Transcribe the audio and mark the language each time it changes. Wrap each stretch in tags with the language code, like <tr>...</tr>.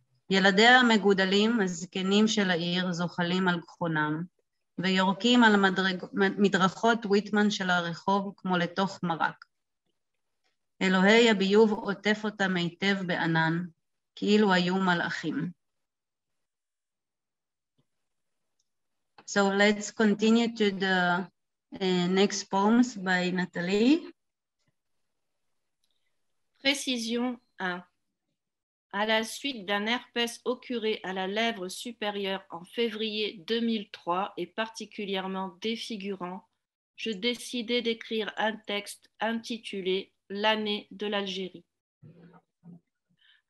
<he>ילדיה המגודלים, הזקנים של העיר, זוחלים על גחונם, ויורקים על מדרכות וויטמן של הרחוב כמו לתוך מרק. אלוהי הביוב עוטף אותם היטב בענן, כאילו היו מלאכים.</he> <en>So let's continue to the next poems by Nathalie.</en> <fr>Précision 1. À la suite d'un herpès occurré à la lèvre supérieure en février 2003 et particulièrement défigurant, je décidai d'écrire un texte intitulé « L'année de l'Algérie ».</fr>